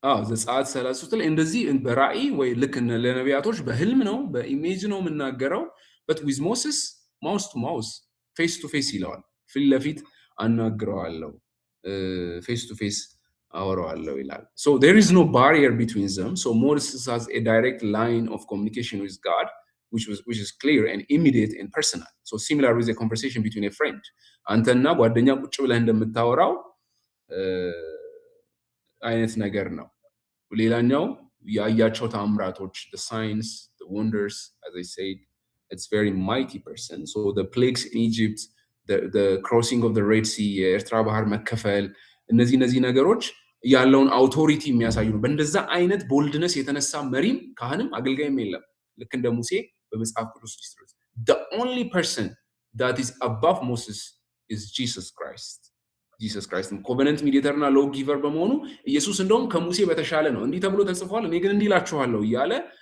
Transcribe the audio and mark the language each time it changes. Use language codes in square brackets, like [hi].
[am] ዘጸአት 33 ላይ እንደዚህ በራእይ ወይ ልክ ለነቢያቶች በህልም ነው በኢሜጅ ነው የምናገረው። [en] but with Moses [am] ማውስ ቱ ማውስ ፌስ ቱ ፌስ ይለዋል። ፊት ለፊት አናግረዋለሁ፣ ፌስ ቱ ፌስ አወራዋለሁ ይላል። [en] So there is no barrier between them. So Moses has a direct line of communication with God, which is clear and immediate and personal. So similar with a conversation between a friend. [am] አንተና ጓደኛ ቁጭ ብለህ እንደምታወራው አይነት ነገር ነው። [en] ሌላኛው ያያቸው ታምራቶች the signs, the wonders, as I said, it's very mighty person. So the plagues in Egypt, the crossing of the Red Sea, [am] የኤርትራ ባህር መከፈል፣ እነዚህ ነገሮች ያለውን አውቶሪቲ የሚያሳዩ ነው። በእንደዛ አይነት ቦልድነስ የተነሳ መሪም ካህንም አገልጋይም የለም። ልክ እንደ ሙሴ በመጽሐፍ ቅዱስ ውስጥ [en] the only person that is above Moses is Jesus Christ [am] ኮቨነንት ሚዲየተር እና ሎው ጊቨር በመሆኑ ኢየሱስ እንደውም ከሙሴ በተሻለ ነው። እንዲህ ተብሎ ተጽፏል፣ እኔ ግን እንዲህ እላችኋለሁ እያለ